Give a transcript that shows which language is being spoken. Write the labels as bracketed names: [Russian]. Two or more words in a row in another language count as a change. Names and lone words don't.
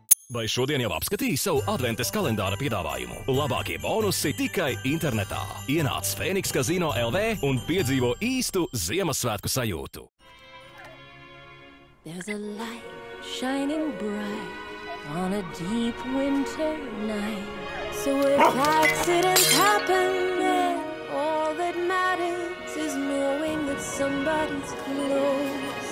[Latvian] Vai šodien jau apskatīji savu adventes kalendāra piedāvājumu? Labākie bonusi tikai internetā. Ienāc Phoenix Casino LV un piedzīvo īstu Ziemassvētku sajūtu. [English] There's a light shining bright on a deep winter night. So if accidents happen, then all that matters is knowing that somebody's close.